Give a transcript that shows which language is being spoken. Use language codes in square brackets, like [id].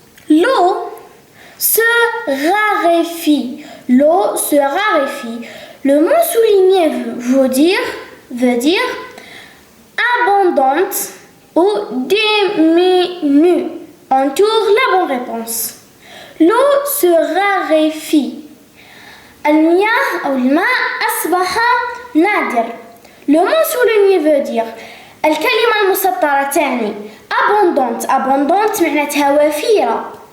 [fr] L'eau se raréfie. L'eau se raréfie. Le mot souligné veut dire abondante ou diminue. Entoure la bonne réponse. L'eau se raréfie. [ar] المياه أو الماء أصبح نادر. [fr] Le mot souligné veut dire [ar] الكلمة المسطرة تعني [fr] abondante [ar] معناتها وفيرة.